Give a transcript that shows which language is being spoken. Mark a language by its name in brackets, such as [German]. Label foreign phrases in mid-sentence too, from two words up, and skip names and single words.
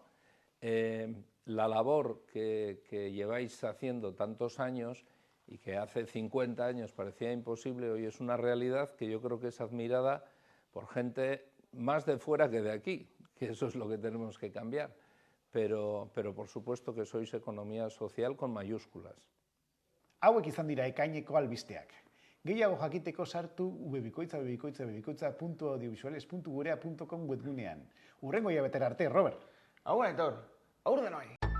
[Spanish] La labor que lleváis haciendo tantos años y que hace 50 años parecía imposible, hoy es una realidad que yo creo que es admirada por gente más de fuera que de aquí, que eso es lo que tenemos que cambiar, pero por supuesto que sois economía social con mayúsculas. [Basque] Hauek izan dira ekaineko albisteak. Gehiago jakiteko sartu www.audiovisuales.gurea.com webgunean. Hurrengo hilabetera arte, Robert. Agur, Aitor. Agur denoi.